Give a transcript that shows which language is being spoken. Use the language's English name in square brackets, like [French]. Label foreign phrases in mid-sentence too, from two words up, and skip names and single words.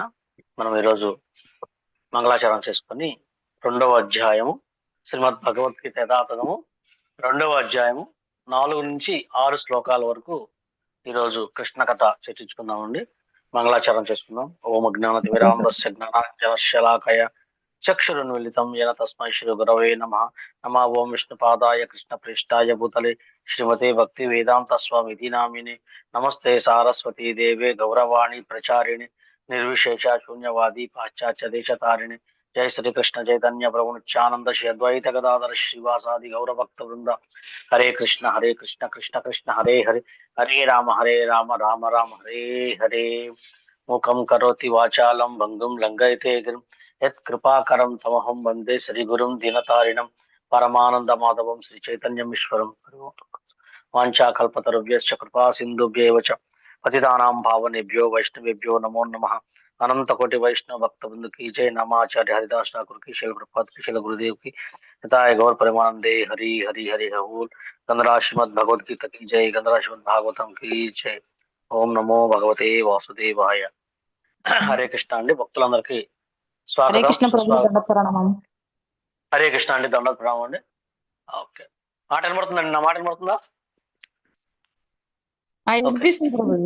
[Telugu] మనం ఈరోజు మంగళాచరణ చేసుకొని 2వ అధ్యాయము శ్రీమద్ భగవద్గీత యథాతథము 2వ అధ్యాయము 4 నుంచి 6 శ్లోకాల వరకు ఈరోజు కృష్ణ కథ చర్చించుకుందామండి. మంగళాచరణ చేసుకుందాం. [Sanskrit] ఓం అజ్ఞానతి విరాంతస్య జ్ఞానాంజనశలాకయ చక్షురున్మిళితం येन తస్మై శ్రీ గురవే నమః. నమో ఓం విష్ణుపాదాయ కృష్ణ ప్రేష్టాయ భూతలే శ్రీమతే భక్తి వేదాంత స్వామితి నామిని. నమస్తే సారస్వతీ దేవే గౌరవాణి ప్రచారిణి నిర్విశేష శూన్యవాది పాశ్చాత్య దేశతారిణి. జై శ్రీకృష్ణ చైతన్య ప్రభు నిత్యానంద శ్రీ అద్వైత గదాధర శ్రీవాసాది గౌరభక్త వృంద. హరే కృష్ణ కృష్ణ కృష్ణ హరే హరే, హరే రామ రామ రామ హరే హరే. మూకం కరోతి వాచాలం భంగుం లంఘయతే గిరిం యత్ కృపాకరం తమహం వందే శ్రీగురుం దీనతారిణం పరమానంద మాధవం శ్రీ చైతన్యం ఈశ్వరం. వాంఛాకల్పతరుభ్యశ్చ కృపా సింధుభ్యేవ చ పతితానాం పావనేభ్యో వైష్ణవేభ్యో నమో నమః. [Hindi] अनंत कोटि वैष्णव भक्त बृंद की जय. नमाचार्य हरिदास ठाकुर की, शैल प्रपात की, शैल गुरुदेव की, हिताय गौर परमानंदे हरि हरि हरि हूल. गंधरा श्रीमद भगवद गीता की जय. गंधरा श्रीमद भागवतम की जय. [Sanskrit] ఓం నమో భగవతే వాసుదేవాయ. [Telugu] హరే కృష్ణ అండి, భక్తులందరికీ హరే స్వాగతం. కృష్ణ ప్రభు, దండ ప్రణామం. హరే కృష్ణ అండి, దండ ప్రణామం అండి. ఓకే, మాట వినబడుతుందండి? నా మాట వినబడుతుందా? వినిపిస్తుంది ప్రభుజీ.